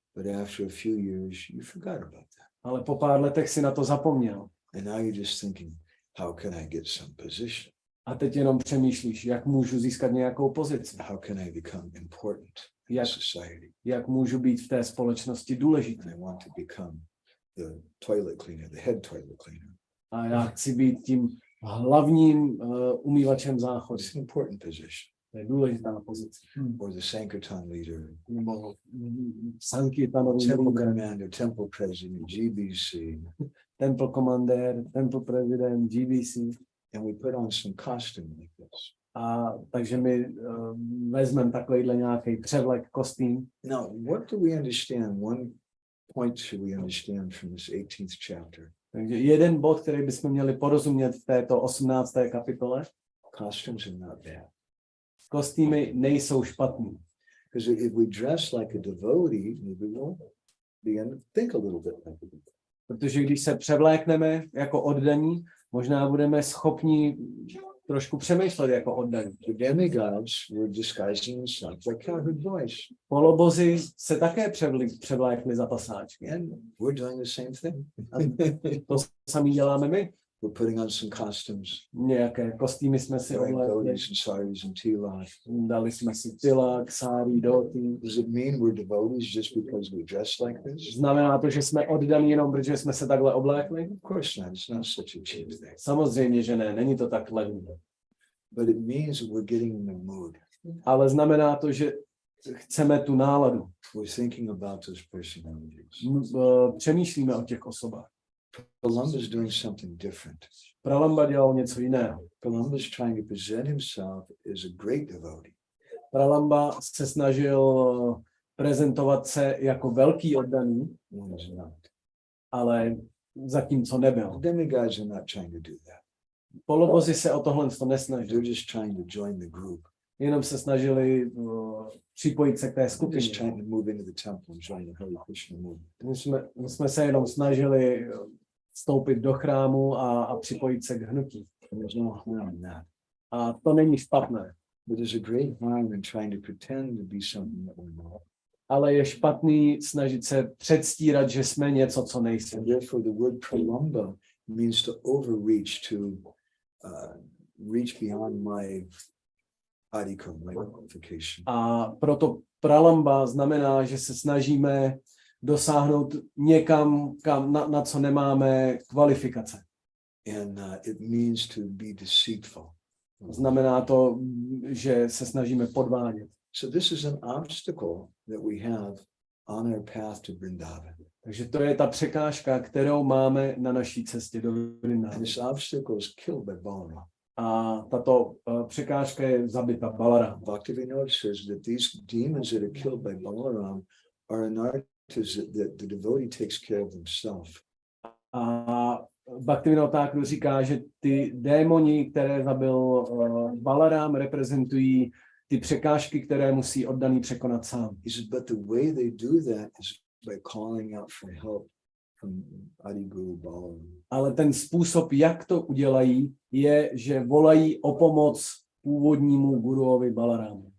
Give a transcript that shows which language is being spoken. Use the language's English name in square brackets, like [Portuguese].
[English] But after a few years, you forgot about that. [Czech] Ale po pár letech si na to zapomněl. [English] And now you're just thinking, how can I get some position? [Czech] A teď jenom přemýšlíš, jak můžu získat nějakou pozici. [English] How can I become important in society? [Czech] Jak můžu být v té společnosti důležitý. [English] And I want to become the toilet cleaner, the head toilet cleaner. [Czech] A já chci být tím hlavním umývačem záchodu. [English] It's an important position. [Czech] To je důležitá pozice. [English] Or the Sankirtan leader, [Czech] Nebo Sankirtanový [English] temple [Czech] lídr, [English] commander, temple president, GBC. temple commander, temple president, GBC. And we put on some costume like this. [Czech] A takže my vezmeme takovýhle nějaký převlek, kostým. [English] Now, what do we understand? One point should we understand from this 18th chapter? [Czech] Takže jeden bod, který bychom měli porozumět v této 18. kapitole. [English] Costumes are not bad. [Czech] Kostýmy nejsou špatný. [English] Because if we dress like a devotee, maybe we'll begin to think a little bit like a devotee. [Czech] Protože když se převlékneme jako oddaní, možná budeme schopni trošku přemýšlet jako oddaní. [English] The demigods were disguising themselves like cowherd boys. [Czech] Polobozi se také převlékli za pasáčky. [English] And we're doing the same thing. [Czech] To samý děláme my. [English] We're putting on some costumes. [Czech] Nějaké kostýmy jsme si oblékli. [English] Dhotis and saris and tilak. [Czech] Dali jsme si tilak, sári, dhoti. [English] Does it mean we're devotees just because we dress like this? [Czech] Znamená to, že jsme oddaní jenom, protože jsme se takhle oblékli? [English] Of course not. It's not such a cheap thing. [Czech] Samozřejmě, že ne. Není to tak levné. [English] But it means that we're getting in the mood. [Czech] Ale znamená to, že chceme tu náladu. [English] We're thinking about those personalities. [Czech] Přemýšlíme o těch osobách. [English] Pralamba is doing something different. [Czech] Pralamba dělal něco jiného. [English] Pralamba is trying to present himself as a great devotee. [Czech] Pralamba se snažil prezentovat se jako velký oddaný, ale zatímco nebyl. [English] The demigods are not trying to do that. [Czech] Polobozi se o tohle nesnažili. [English] They're just trying to join the group. [Czech] Jenom se snažili připojit se k té [English] Just [Czech] skupině. [English] trying to move into the temple and join the Hare Krishna movement. [Czech] My jsme se jenom snažili vstoupit do chrámu a připojit se k hnutí. [English] And there's no harm in that. [Czech] A to není špatné. [English] But there's a great harm in trying to pretend to be something that we're not. [Czech] Ale je špatný snažit se předstírat, že jsme něco, co nejsme. [English] And therefore the word pralamba means to overreach, to reach beyond my adhikam, my qualification. [Czech] A proto pralamba znamená, že se snažíme dosáhnout někam, na co nemáme kvalifikace. [English] And it means to be deceitful. [Czech] Znamená to, že se snažíme podvádět. [English] So this is an obstacle that we have on our path to Vrindavan. [Czech] Takže to je ta překážka, kterou máme na naší cestě do [English] And [Czech] Vrindavanu. [English] this obstacle is killed by Balaram. [Czech] A tato překážka je zabita Balaram. [English] Bhaktivinode says that these demons that are killed by Balaram are anarthas that the devotee takes care of himself. [Czech] A Bhaktivinode Thakur říká, že ty démoni, které zabil Balaram, reprezentují ty překážky, které musí oddaný překonat sám. [English] He says, but the way they do that is by calling out for help from Adi Guru Balaram. [Czech] Ale ten způsob, jak to udělají, je, že volají o pomoc původnímu guruovi Balaramu.